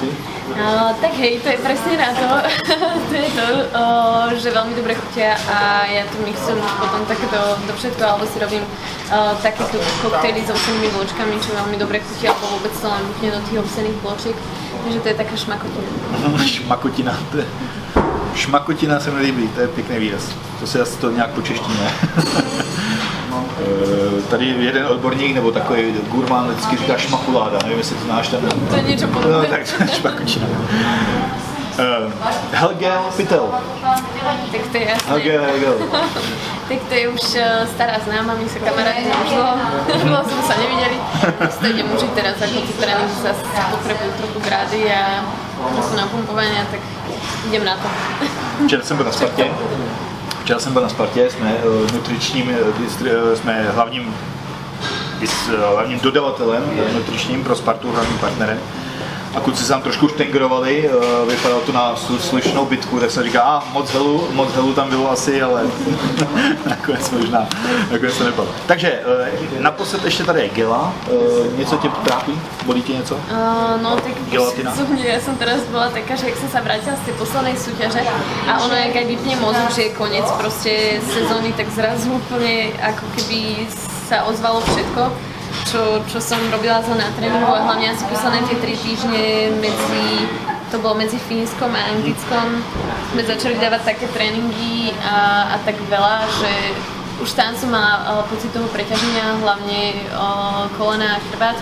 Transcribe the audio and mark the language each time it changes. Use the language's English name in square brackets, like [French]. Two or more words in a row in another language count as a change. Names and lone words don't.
[Slovak] Tak hej, to je presne na to. To je to, že veľmi dobre chutia a ja to mixujem potom také do všetko, alebo si robím takéto koktejly s ovsenými vločkami, čo veľmi dobre chutia, alebo vôbec to len buchne do tých ovsených vločiek. Takže to je taká šmakotina. Šmakotina, to je... [Czech] Šmakotina se mi líbí, to je pěkný výraz. To se asi to nějak počeštíme. Tady jeden odborník nebo takový gurmán vždycky říká šmakuláda, nevím, jestli to znáš ten. [Slovak] To je niečo podobné. No tak šmakotina. Helge Pytel. Tak to je jasné. Helge. Tak to je už stará známa, my sa kamarátime už dlho sme sa nevideli. Tak si to idem užiť teraz, ako tu tréning zase potrebujú trochu grády a trochu napumpovania, tak idem na to. [Czech] Včera jsem byl na Spartě, jsme nutričním, jsme hlavním dodavatelem nutričním pro Spartu, hlavním partnerem. A kluci se tam trošku štengerovali, vypadalo to na slušnou bitku, tak jsem říkal, moc helu tam bylo asi, ale nakonec to nepadlo. Takže naposled ještě tady je gela, něco tě trápí? Bolí tě něco? [Slovak] No tak ja som teraz bola taká, že jak som sa vrátila z tej poslednej súťaže a ono jak aj vypne mozog, že je koniec proste sezóny, tak zrazu úplne ako keby sa ozvalo všetko. Čo som robila zle na tréningu a hlavne asi posledné tie 3 týždne to bolo medzi Fínskom a Anglickom, sme začali dávať také tréningy a tak veľa, že už tam som mala pocit toho preťaženia, hlavne kolena a chrbát.